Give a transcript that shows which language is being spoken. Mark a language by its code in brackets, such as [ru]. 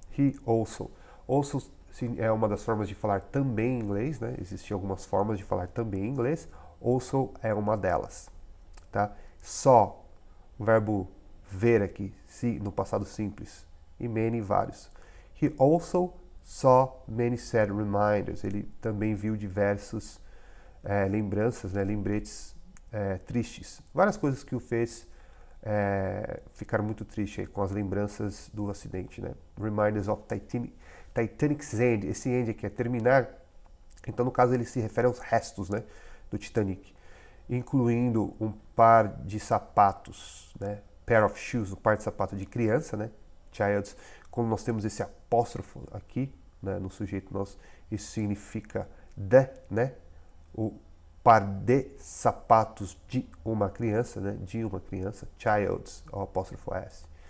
[en] He also [pt] sim, é uma das formas de falar também em inglês, né? Existem algumas formas de falar também em inglês. Also é uma delas, tá? Só o verbo ver aqui, no passado simples, e many, vários. [en] He also saw many sad reminders. [pt] Ele também viu diversos lembranças, né? Lembretes tristes. Várias coisas que o fez ficar muito triste aí, com as lembranças do acidente, né? [en] Reminders of Titanic's end, [pt] esse end aqui é terminar, então no caso ele se refere aos restos, né, do Titanic, incluindo um par de sapatos, né, [en] pair of shoes, [pt] um par de sapato de criança, né, child's, como nós temos esse apóstrofo aqui, né, no sujeito nosso, isso significa né, o par de sapatos de uma criança, né, child's, o apóstrofo S.